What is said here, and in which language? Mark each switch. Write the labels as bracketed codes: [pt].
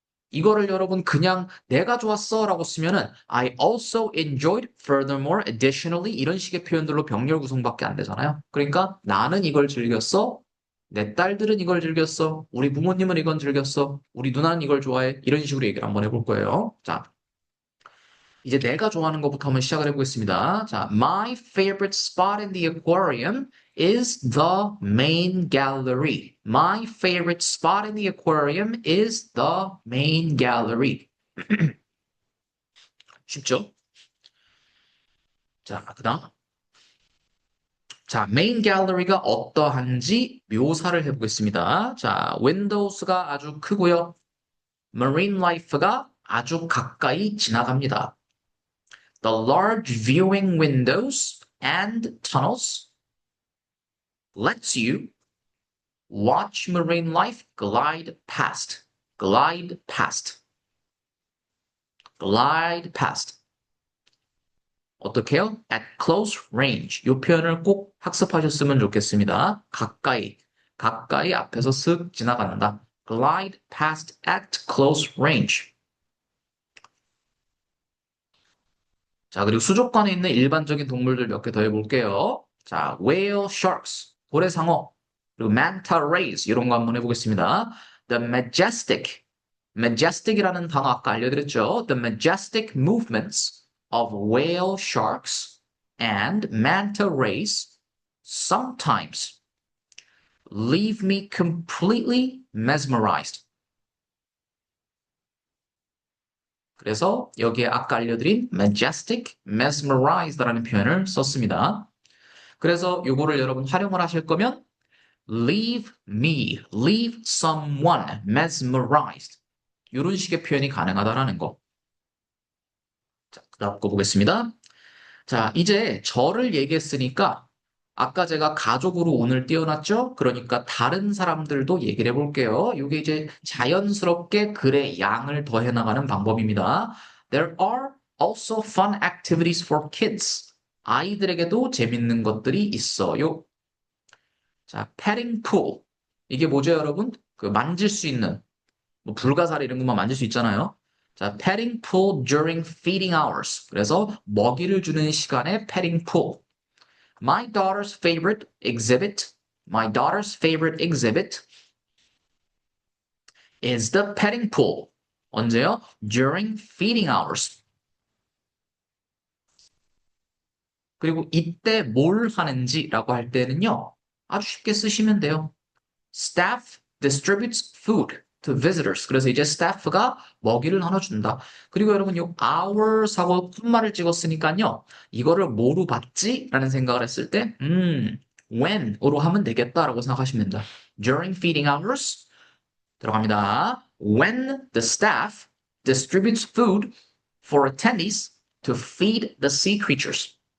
[ko] 이거를 여러분 그냥 내가 좋았어 라고 쓰면은 [en] I also enjoyed, furthermore, additionally [ko] 이런 식의 표현들로 병렬 구성밖에 안 되잖아요. 그러니까 나는 이걸 즐겼어. 내 딸들은 이걸 즐겼어. 우리 부모님은 이건 즐겼어. 우리 누나는 이걸 좋아해. 이런 식으로 얘기를 한번 해볼 거예요. 자, 이제 내가 좋아하는 것부터 한번 시작을 해보겠습니다. [en] 자, my favorite spot in the aquarium is the main gallery. My favorite spot in the aquarium is the main gallery. [ko] 쉽죠? 자, 그다음. 자, main gallery가 어떠한지 묘사를 해보겠습니다. 자, windows가 아주 크고요. marine life가 아주 가까이 지나갑니다. [en] The large viewing windows and tunnels lets you watch marine life glide past. Glide past. Glide past. [ko] 어떻게요? [en] At close range. [ko] 이 표현을 꼭 학습하셨으면 좋겠습니다. 가까이. 가까이 앞에서 쓱 지나간다. [en] Glide past at close range. [ko] 자, 그리고 수족관에 있는 일반적인 동물들 몇 개 더 해볼게요. 자, whale sharks, 고래상어, 그리고 manta rays, 이런 거 한번 해보겠습니다. The majestic, majestic이라는 단어 아까 알려드렸죠? [en] The majestic movements of whale sharks and manta rays sometimes leave me completely mesmerized. [ko] 그래서 여기에 아까 알려드린 majestic, mesmerized라는 표현을 썼습니다. 그래서 요거를 여러분 활용을 하실 거면 [en] leave me, leave someone mesmerized [ko] 이런 식의 표현이 가능하다라는 거. 자, 그다음 거 보겠습니다. 자, 이제 저를 얘기했으니까 아까 제가 가족으로 오늘 띄워놨죠? 그러니까 다른 사람들도 얘기를 해볼게요. 이게 이제 자연스럽게 글의 양을 더해 나가는 방법입니다. [en] There are also fun activities for kids. [ko] 아이들에게도 재밌는 것들이 있어요. 자, 패딩 풀. 이게 뭐죠, 여러분? 그 만질 수 있는 뭐 불가사리 이런 것만 만질 수 있잖아요. 자, [en] petting pool during feeding hours. [ko] 그래서 먹이를 주는 시간에 petting pool. [en] My daughter's favorite exhibit. My daughter's favorite exhibit is the petting pool. [ko] 언제요? [en] During feeding hours. [ko] 그리고 이때 뭘 하는지라고 할 때는요. 아주 쉽게 쓰시면 돼요. [en] Staff distributes food to visitors. [ko] 그래서 이제 staff가 먹이를 나눠준다. 그리고 여러분 이 hours하고 콤마를 찍었으니까요. 이거를 뭐로 받지? 라는 생각을 했을 때 when으로 하면 되겠다라고 생각하시면 됩니다. [en] During feeding hours [ko] 들어갑니다. [en] When the staff distributes food for attendees to feed the sea creatures.